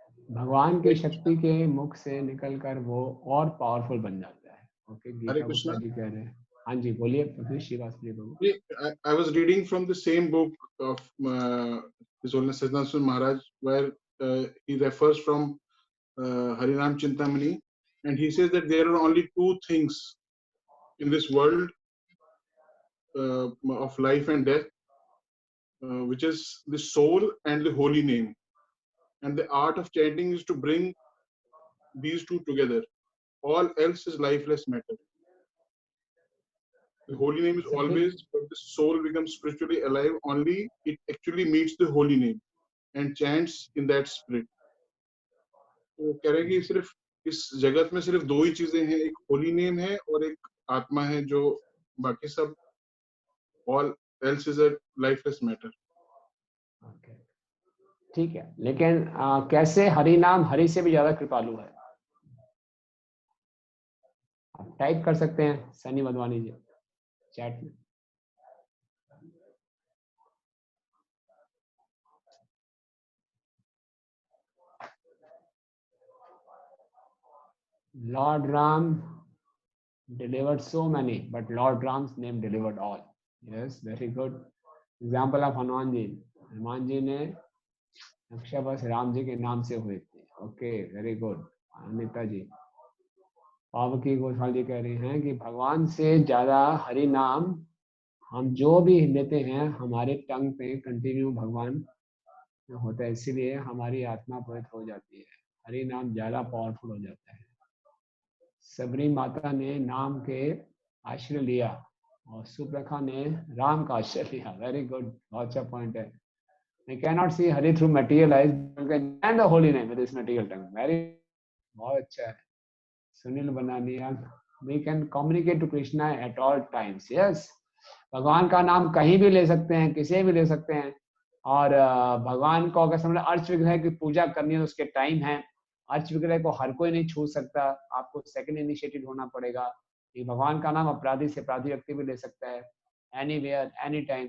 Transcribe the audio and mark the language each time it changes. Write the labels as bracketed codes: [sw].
[hi] भगवान की शक्ति के मुख से निकलकर वो और पावरफुल बन जाता है। ओके, गीता गुप्ता जी कह रहे हैं। हाँ जी बोलिए प्रभु श्रीवास्तव प्रभु। [en] I was reading from the same book of His Holiness Siddhartha Maharaj, where he refers from Harinam Chintamani, and he says that there are only two things in this world of life and death, which is the soul and the holy name. And the art of chanting is to bring these two together. All else is lifeless matter. The holy name is always, but the soul becomes spiritually alive only it actually meets the holy name and chants in that spirit. [hi] तो कह रहे हैं कि सिर्फ इस जगत में सिर्फ दो ही चीजें हैं, एक होली नेम है और एक आत्मा है, जो बाकी सब [en] all else is a lifeless matter. Okay. [hi] ठीक है, लेकिन कैसे हरि नाम हरि से भी ज्यादा कृपालु है? आप टाइप कर सकते हैं सनी मधवानी जी चैट में। [en] Lord Ram delivered so many, but Lord Ram's name delivered all. Yes, very good. Example of [hi] Hanuman ji. Hanuman ji ने रक्षा बस राम जी के नाम से हुए थे। [en] Okay, very good. [hi] अनिता जी, पावकी गोस्वाल जी कह रहे हैं कि भगवान से ज्यादा हरि नाम हम जो भी लेते हैं हमारे टंग पे कंटिन्यू भगवान होता है, इसीलिए हमारी आत्मा पवित्र हो जाती है। हरि नाम ज्यादा पावरफुल हो जाता है। सबरी माता ने नाम के आश्रय लिया और सुप्रखा ने राम का आश्रय लिया। [en] very good, [hi] बहुत अच्छा पॉइंट है। [en] We cannot see Hari through material eyes, you can chant the holy name with this material tongue. Very, [hi] बहुत अच्छा है। [en] Sunil Banania, we can communicate to Krishna at all times. Yes, [hi] भगवान का नाम कहीं भी ले सकते हैं, किसी भी ले सकते हैं। और भगवान को अगर समझ अर्च विग्रह की पूजा करनी है तो उसके टाइम है। अर्च विग्रह को हर कोई नहीं छू सकता, आपको सेकंड इनिशिएटिव होना पड़ेगा। ये भगवान का नाम अपराधी से अपराधी व्यक्ति भी ले सकता है, [en] Anywhere any time.